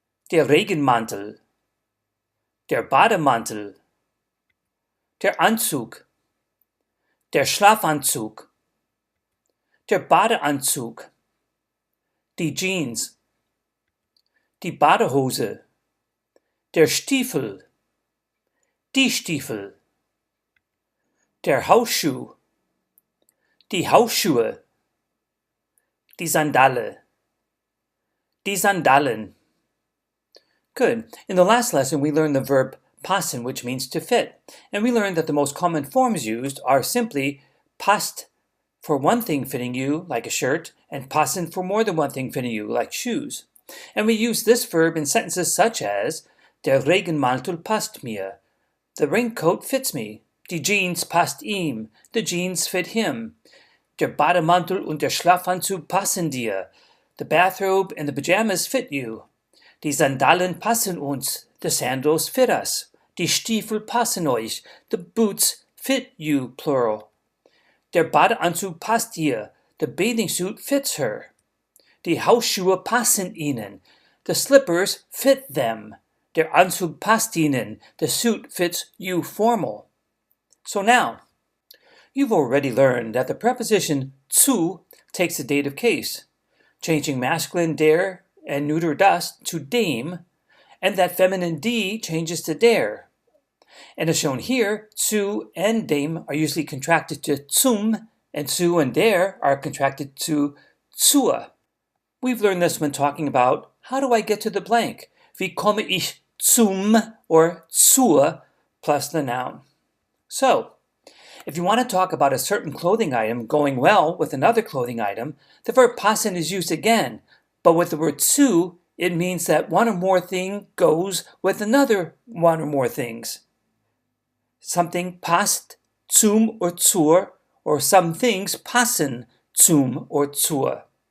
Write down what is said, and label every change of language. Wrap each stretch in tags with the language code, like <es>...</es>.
<de>der Regenmantel, der Bademantel, der Anzug, der Schlafanzug, der Badeanzug, die Jeans, die Badehose, der Stiefel, die Stiefel, der Hausschuh, die Hausschuhe, die Sandale, die Sandalen.</de> <en>Good. In the last lesson, we learned the verb passen, which means to fit. And we learned that the most common forms used are simply passt for one thing fitting you, like a shirt, and passen for more than one thing fitting you, like shoes. And we use this verb in sentences such as</en> <de>Der Regenmantel passt mir.</de> <en>The raincoat fits me.</en> <de>Die Jeans passt ihm.</de> <en>The jeans fit him.</en> <de>Der Bademantel und der Schlafanzug passen dir.</de> <en>The bathrobe and the pajamas fit you.</en> <de>Die Sandalen passen uns.</de> <en>The sandals fit us.</en> <de>Die Stiefel passen euch.</de> <en>The boots fit you, plural.</en> <de>Der Badeanzug passt ihr.</de> <en>The bathing suit fits her.</en> <de>Die Hausschuhe passen ihnen.</de> <en>The slippers fit them.</en> <de>Der Anzug passt ihnen.</de> <en>The suit fits you, formal. So now, you've already learned that the preposition zu takes the dative case, changing masculine der and neuter das to dame, and that feminine die changes to der. And as shown here, zu and dame are usually contracted to zum, and zu and der are contracted to zur. We've learned this when talking about how do I get to the blank?</en> <de>Wie komme ich zum or zur</de> <en>plus the noun. So, if you want to talk about a certain clothing item going well with another clothing item, the verb passen is used again, but with the word zu, it means that one or more thing goes with another one or more things. Something passt zum or zur, or some things passen zum or zur.</en>